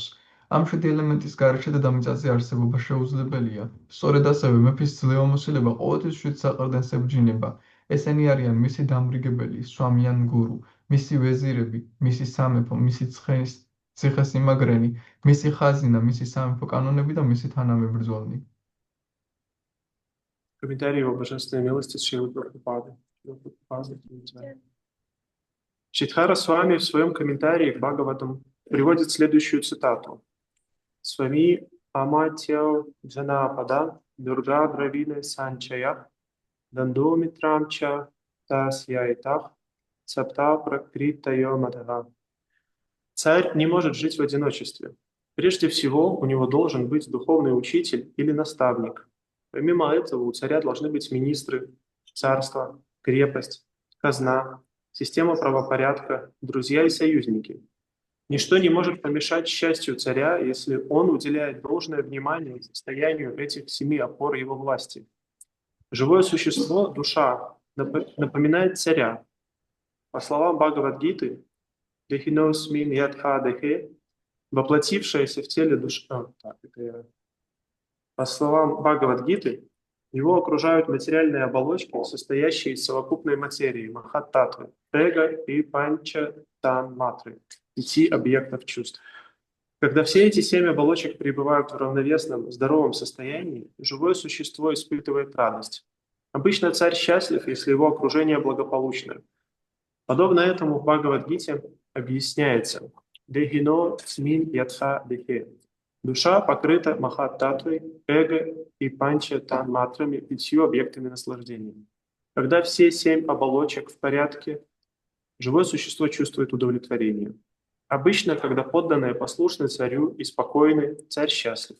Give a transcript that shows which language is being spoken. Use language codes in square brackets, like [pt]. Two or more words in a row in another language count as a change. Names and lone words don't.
[ka] ამ 7 ელემენტის გარეშე დედამიწაზე არსებობა შეუძლებელია. სწორედ ასევე მეფის ძლევამოსილება ყოველთვის 7 საყრდენს ებჯინება. ესენი არიან მისი დამრიგებელი, სვამიან გურუ, მისი ვეზირები, მისი სამეფო, მისი ციხესიმაგრენი, მისი ხაზინა, მისი სამეფო კანონები და მისი თანამებრძოლნი." [ru] Комментарий его божественной милости Шрилы Прабхупады. Шридхара Свами в своем комментарии к Бхагаватам приводит следующую цитату. [sa] स्वामी अमात्यौ जनपद दुर्ग द्रविण संचय दण्डो मित्रं च तस्यैताः सप्त प्रकृतयो मताः. [ru] Царь не может жить в одиночестве. Прежде всего, у него должен быть духовный учитель или наставник. Помимо этого, у царя должны быть министры, царство, крепость, казна, система правопорядка, друзья и союзники. Ничто не может помешать счастью царя, если он уделяет должное внимание состоянию этих 7 опор его власти. Живое существо, душа, напоминает царя. По словам Бхагавад-гиты, [sa] «देहिनोऽस्मिन् यथा देहे», [ru] воплотившаяся в теле душа... По словам Бхагавад-гиты, его окружают материальные оболочки, состоящие из совокупной материи, махат-татвы, эго и панча-тан-матры, 5 объектов чувств. Когда все эти 7 оболочек пребывают в равновесном, здоровом состоянии, живое существо испытывает радость. Обычно царь счастлив, если его окружение благополучное. Подобно этому в Бхагавад-гите объясняется [sa] «देहिनो ऽस्मिन् यथा देहे». [ru] Душа покрыта махат-татвой, эго и панча-тан-матрами, 5 объектами наслаждения. Когда все 7 оболочек в порядке, живое существо чувствует удовлетворение. Обычно, когда подданные послушны царю и спокойны, царь счастлив.